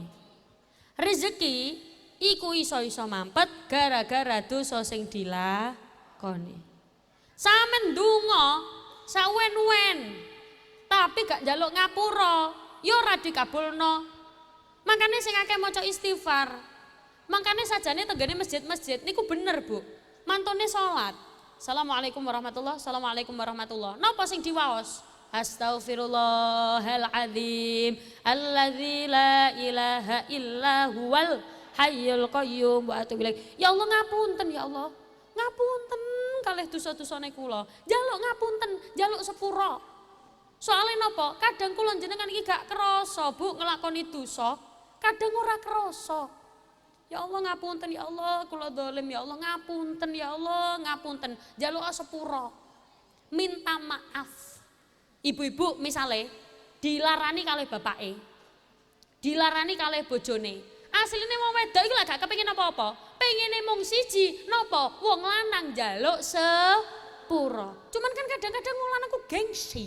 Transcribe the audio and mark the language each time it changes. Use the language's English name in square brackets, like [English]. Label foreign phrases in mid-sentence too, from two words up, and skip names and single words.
[Javanese] Rezeki iku iso mampet gara-gara dosa sing dilakoni. Sampeyan donga sawen-wen tapi gak njaluk ngapura, ya ora dikabulno. Makane sing akeh maca istighfar. Makane sajane tenggene masjid-masjid niku bener, Bu. Mantune salat. [Arabic] السلام عليكم ورحمة الله وبركاته. السلام عليكم ورحمة الله. [Javanese] Napa sing diwaos? [Arabic] أستغفر الله العظيم الذي لا إله إلا هو الحي القيوم وأتوب إليه. يا الله [Javanese] ngapunten [Arabic] يا الله. [Javanese] Ngapunten kalih dosa-dosane kula. Njaluk ngapunten, njaluk sepura. Soale napa? Kadang kula jenengan iki gak krasa, Bu, nglakoni dosa. Kadang ora krasa. [Arabic] يا الله [Javanese] ngapunten [Arabic] يا الله, [Javanese] kula zalim [Arabic] يا الله [Javanese] ngapunten [Arabic] يا الله, [Javanese] ngapunten. Njaluk sepura. [Indonesian] Minta maaf. [Javanese] Ibu-ibu misale dilarani kalih bapake. Dilarani kalih bojone. Asline wong wedok iki lak gak kepengin apa-apa. Pengine mung siji, napa? Wong lanang njaluk sepura. Cuman kan kadang-kadang wong lanang ku gengsi.